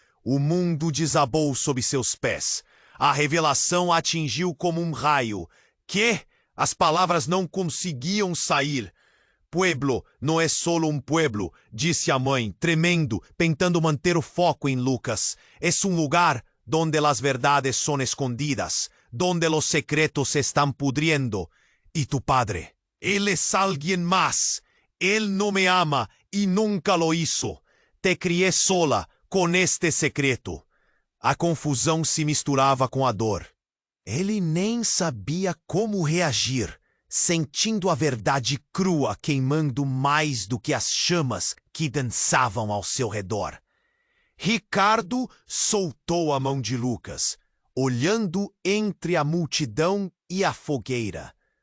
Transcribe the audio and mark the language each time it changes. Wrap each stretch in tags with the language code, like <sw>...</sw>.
<pt>O mundo desabou sob seus pés. A revelação atingiu como um raio. Que? As palavras não conseguiam sair. Pueblo não é solo um pueblo, disse a mãe, tremendo, tentando manter o foco em Lucas. É um lugar</pt> <es>donde las verdades son escondidas, donde los secretos se están pudriendo. Y tu padre, él es alguien más. Él no me ama y nunca lo hizo. Te crié sola com este secreto.</es> <pt>A confusão se misturava com a dor. Ele nem sabia como reagir, sentindo a verdade crua queimando mais do que as chamas que dançavam ao seu redor. Ricardo soltou a mão de Lucas, olhando entre a multidão e a fogueira.</pt>